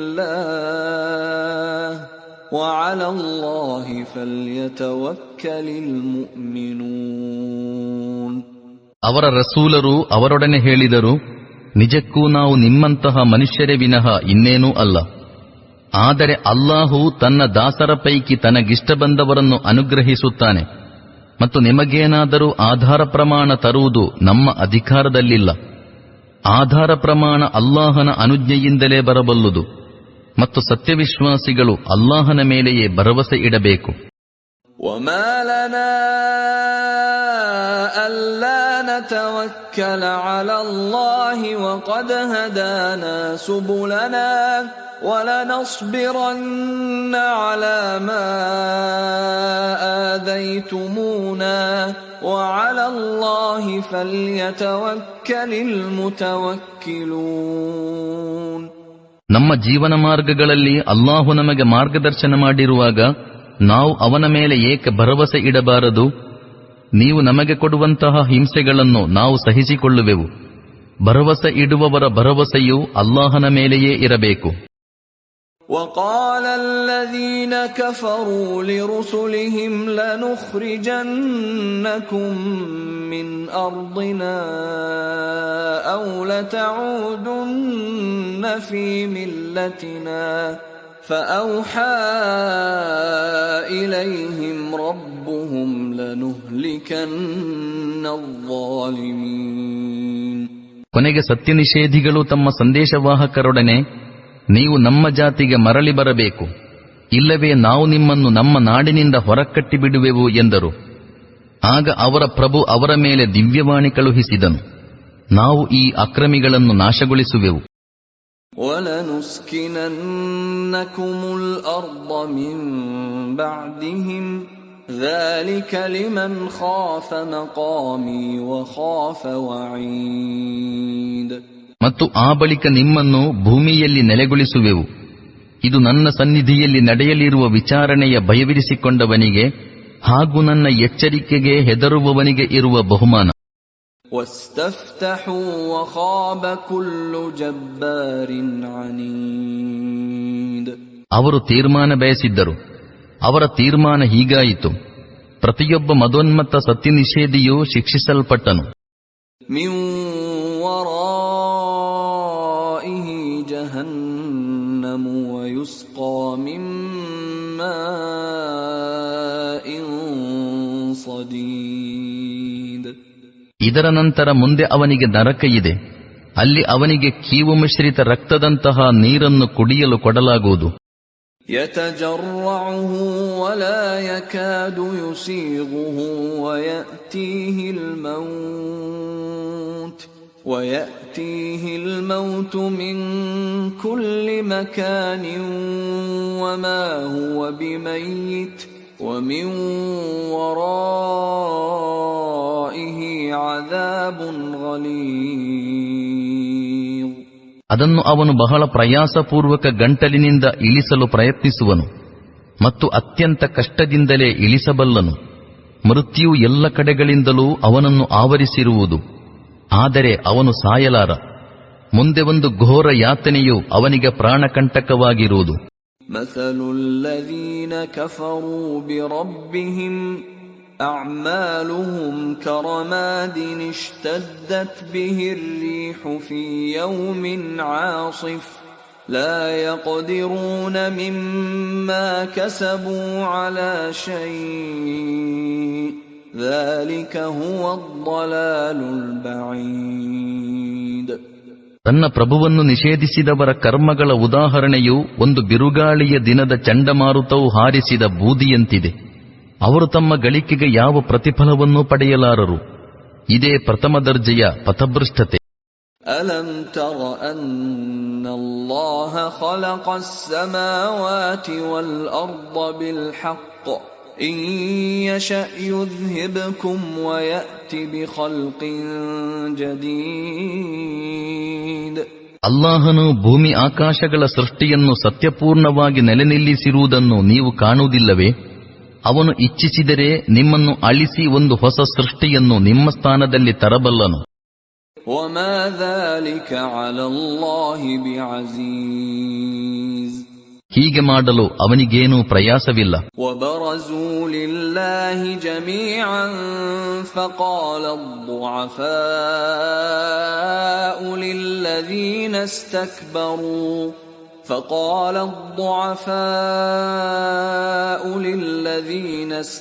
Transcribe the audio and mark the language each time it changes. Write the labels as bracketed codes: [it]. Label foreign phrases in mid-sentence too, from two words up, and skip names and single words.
[ar] الله وعلى الله فليتوكل المؤمنون. [kn] ಅವರ ರಸೂಲರು ಅವರೊಡನೆ ಹೇಳಿದರು, ನಿಜಕ್ಕೂ ನಾವು ನಿಮ್ಮಂತಹ ಮನುಷ್ಯರೇ ವಿನಃ ಇನ್ನೇನೂ ಅಲ್ಲ. ಆದರೆ ಅಲ್ಲಾಹು ತನ್ನ ದಾಸರ ಪೈಕಿ ತನಗಿಷ್ಟ ಬಂದವರನ್ನು ಅನುಗ್ರಹಿಸುತ್ತಾನೆ ಮತ್ತು ನಿಮಗೇನಾದರೂ ಆಧಾರ ಪ್ರಮಾಣ ತರುವುದು ನಮ್ಮ ಅಧಿಕಾರದಲ್ಲಿಲ್ಲ. ಆಧಾರ ಪ್ರಮಾಣ ಅಲ್ಲಾಹನ ಅನುಜ್ಞೆಯಿಂದಲೇ ಬರಬಲ್ಲುದು ಮತ್ತು ಸತ್ಯವಿಶ್ವಾಸಿಗಳು ಅಲ್ಲಾಹನ ಮೇಲೆಯೇ ಭರವಸೆ ಇಡಬೇಕು. [ar] وما لنا ألا نتوكل على الله وقد هدانا سبلنا وَلَنَصْبِرَنَّ عَلَى مَا آذَيْتُمُونَا وَعَلَى اللَّهِ فَلْيَتَوَكَّلِ الْمُتَوَكِّلُونَ. [kn] ನಮ್ಮ ಜೀವನ ಮಾರ್ಗಗಳಲ್ಲಿ ಅಲ್ಲಾಹು ನಮಗೆ ಮಾರ್ಗದರ್ಶನ ಮಾಡಿರುವಾಗ ನಾವು ಅವನ ಮೇಲೆ ಏಕೆ ಭರವಸೆ ಇಡಬಾರದು? ನೀವು ನಮಗೆ ಕೊಡುವಂತಹ ಹಿಂಸೆಗಳನ್ನು ನಾವು ಸಹಿಸಿಕೊಳ್ಳುವೆವು. ಭರವಸೆ ಇಡುವವರ ಭರವಸೆಯು ಅಲ್ಲಾಹನ ಮೇಲೆಯೇ ಇರಬೇಕು. [ar] وَقَالَ الَّذِينَ كَفَرُوا لِرُسُلِهِمْ لَنُخْرِجَنَّكُمْ مِنْ أَرْضِنَا أَوْ لَتَعُودُنَّ فِي مِلَّتِنَا فَأَوْحَى إِلَيْهِمْ رَبُّهُمْ لَنُهْلِكَنَّ الظَّالِمِينَ. [kn] ಕೊನೆಗೆ ಸತ್ಯನಿಷೇಧಿಗಳು ತಮ್ಮ ಸಂದೇಶವಾಹಕರೊಡನೆ, ನೀವು ನಮ್ಮ ಜಾತಿಗೆ ಮರಳಿ ಬರಬೇಕು, ಇಲ್ಲವೇ ನಾವು ನಿಮ್ಮನ್ನು ನಮ್ಮ ನಾಡಿನಿಂದ ಹೊರಕಟ್ಟಿಬಿಡುವೆವು ಎಂದರು. ಆಗ ಅವರ ಪ್ರಭು ಅವರ ಮೇಲೆ ದಿವ್ಯವಾಣಿ ಕಳುಹಿಸಿದನು, ನಾವು ಈ ಅಕ್ರಮಿಗಳನ್ನು ನಾಶಗೊಳಿಸುವೆವು. [ar] وَلَنُسْكِنَنَّكُمُ الْأَرْضَ مِنْ بَعْدِهِمْ ذَلِكَ لِمَنْ خَافَ مَقَامِي وَخَافَ وَعِيدِ. [kn] ಮತ್ತು ಆ ಬಳಿಕ ನಿಮ್ಮನ್ನು ಭೂಮಿಯಲ್ಲಿ ನೆಲೆಗೊಳಿಸುವೆವು. ಇದು ನನ್ನ ಸನ್ನಿಧಿಯಲ್ಲಿ ನಡೆಯಲಿರುವ ವಿಚಾರಣೆಯ ಭಯವಿರಿಸಿಕೊಂಡವನಿಗೆ ಹಾಗೂ ನನ್ನ ಎಚ್ಚರಿಕೆಗೆ ಹೆದರುವವನಿಗೆ ಇರುವ ಬಹುಮಾನ. [ar] وَاسْتَفْتَحُوا وَخَابَ كُلُّ جَبَّارٍ عَنِيدٍ. [kn] ಅವರು ತೀರ್ಮಾನ ಬಯಸಿದ್ದರು, ಅವರ ತೀರ್ಮಾನ ಹೀಗಾಯಿತು, ಪ್ರತಿಯೊಬ್ಬ ಮದೋನ್ಮತ್ತ ಸತ್ಯನಿಷೇಧಿಯೂ ಶಿಕ್ಷಿಸಲ್ಪಟ್ಟನು. [ar] مِنْ وَرَائِهِ جَهَنَّمُ وَيُسْقَى مِنْ مَاءٍ صَدِيدٍ. [kn] ಇದರ ನಂತರ ಮುಂದೆ ಅವನಿಗೆ ನರಕ ಇದೆ, ಅಲ್ಲಿ ಅವನಿಗೆ ಕೀವು ಮಿಶ್ರಿತ ರಕ್ತದಂತಹ ನೀರನ್ನು ಕುಡಿಯಲು ಕೊಡಲಾಗುವುದು. [ar] يَتَجَرَّعُهُ وَلَا يَكَادُ يُسِيغُهُ وَيَأْتِيهِ الْمَوْتُ مِنْ كُلِّ مَكَانٍ وَمَا هُوَ بِمَيِّتٍ وَمِنْ وَرَائِهِ عَذَابٌ غَلِيظٌ. [kn] ಅದನ್ನು ಅವನು ಬಹಳ ಪ್ರಯಾಸಪೂರ್ವಕ ಗಂಟಲಿನಿಂದ ಇಳಿಸಲು ಪ್ರಯತ್ನಿಸುವನು ಮತ್ತು ಅತ್ಯಂತ ಕಷ್ಟದಿಂದಲೇ ಇಳಿಸಬಲ್ಲನು. ಮೃತ್ಯು ಎಲ್ಲ ಕಡೆಗಳಿಂದಲೂ ಅವನನ್ನು ಆವರಿಸಿರುವುದು, ಆದರೆ ಅವನು ಸಾಯಲಾರ. ಮುಂದೆ ಒಂದು ಘೋರ ಯಾತನೆಯು ಅವನಿಗೆ ಪ್ರಾಣಕಂಟಕವಾಗಿರುವುದು. [ar] مثل الذين كفروا بربهم أعمالهم كرماد اشتدت به الريح في يوم عاصف لا يقدرون مما كسبوا على شيء ذلك هو الضلال البعيد. [kn] ತನ್ನ ಪ್ರಭುವನ್ನು ನಿಷೇಧಿಸಿದವರ ಕರ್ಮಗಳ ಉದಾಹರಣೆಯು ಒಂದು ಬಿರುಗಾಳಿಯ ದಿನದ ಚಂಡಮಾರುತವು ಹಾರಿಸಿದ ಬೂದಿಯಂತಿದೆ. ಅವರು ತಮ್ಮ ಗಳಿಕೆಗೆ ಯಾವ ಪ್ರತಿಫಲವನ್ನೂ ಪಡೆಯಲಾರರು. ಇದೇ ಪ್ರಥಮ ದರ್ಜೆಯ ಪಥಭೃಷ್ಟತೆ. [ar] ألم تر أن الله خلق السماوات والأرض بالحق إن يشأ يذهبكم ويأتي بخلق جديد. [kn] ಅಲ್ಲಾಹನು ಭೂಮಿ ಆಕಾಶಗಳ ಸೃಷ್ಟಿಯನ್ನು ಸತ್ಯಪೂರ್ಣವಾಗಿ ನೆಲೆನಿಲ್ಲಿಸಿರುವುದನ್ನು ನೀವು ಕಾಣುವುದಿಲ್ಲವೇ? ಅವನು ಇಚ್ಛಿಸಿದರೆ ನಿಮ್ಮನ್ನು ಅಳಿಸಿ ಒಂದು ಹೊಸ ಸೃಷ್ಟಿಯನ್ನು ನಿಮ್ಮ ಸ್ಥಾನದಲ್ಲಿ ತರಬಲ್ಲನು. [ar] وما ذلك على الله بعزيز. [kn] ಹೀಗೆ ಮಾಡಲು ಅವನಿಗೇನೂ ಪ್ರಯಾಸವಿಲ್ಲ. [ar] وبرزوا لله جميعا فقال الضعفاء للذين